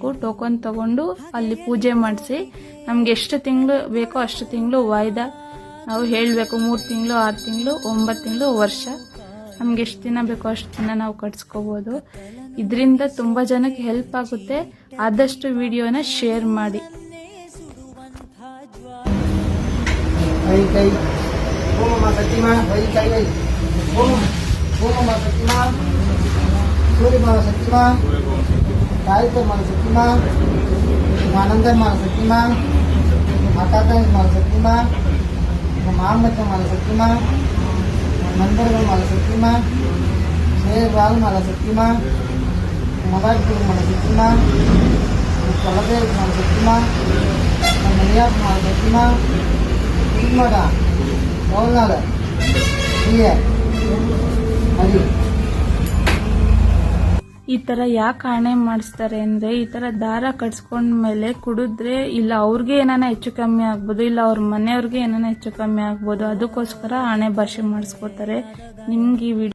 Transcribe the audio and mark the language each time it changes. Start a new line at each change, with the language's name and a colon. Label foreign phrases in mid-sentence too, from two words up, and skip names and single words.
Kannada: ಟೋಕನ್ ತಗೊಂಡು ಅಲ್ಲಿ ಪೂಜೆ ಮಾಡಿಸಿ ನಮ್ಗೆ ಎಷ್ಟು ತಿಂಗಳು ಬೇಕೋ ಅಷ್ಟು ತಿಂಗಳು ವಾಯ್ದಾ ನಾವು ಹೇಳಬೇಕು. 3 ತಿಂಗಳು, 6 ತಿಂಗಳು, 9 ತಿಂಗಳು, ವರ್ಷ, ನಮ್ಗೆ ಎಷ್ಟು ದಿನ ಬೇಕೋ ಅಷ್ಟು ದಿನ ನಾವು ಕಟ್ಸ್ಕೋಬಹುದು. ಇದರಿಂದ ತುಂಬಾ ಜನಕ್ಕೆ ಹೆಲ್ಪ್ ಆಗುತ್ತೆ. ಆದಷ್ಟು ವಿಡಿಯೋನ ಶೇರ್ ಮಾಡಿ.
Hindi: सूर्य माला सत्य गायत्री माला सत्य मानंदर माला सत्य माता माला सत्य महामत माला सत्य मंदिर माला सत्य शेरवाल माला सत्य मबाद माला सत्य कलबे माला सत्य मनिया माला सत्य मगा बोलना अभी
Kannada: ಈ ತರ ಯಾಕೆ ಆಣೆ ಮಾಡಿಸ್ತಾರೆ ಅಂದ್ರೆ, ಈ ತರ ದಾರ ಕಟ್ಸ್ಕೊಂಡ್ಮೇಲೆ ಕುಡಿದ್ರೆ ಇಲ್ಲ ಅವ್ರಿಗೆ ಏನಾನ ಹೆಚ್ಚು ಕಮ್ಮಿ ಆಗ್ಬೋದು, ಇಲ್ಲ ಅವ್ರ ಮನೆಯವ್ರಿಗೆ ಏನಾನ ಹೆಚ್ಚು ಕಮ್ಮಿ ಆಗ್ಬೋದು. ಅದಕ್ಕೋಸ್ಕರ ಆಣೆ ಭಾಷೆ ಮಾಡಿಸ್ಕೋತಾರೆ. ನಿಮ್ಗೆ ಈ ವಿಡಿಯೋ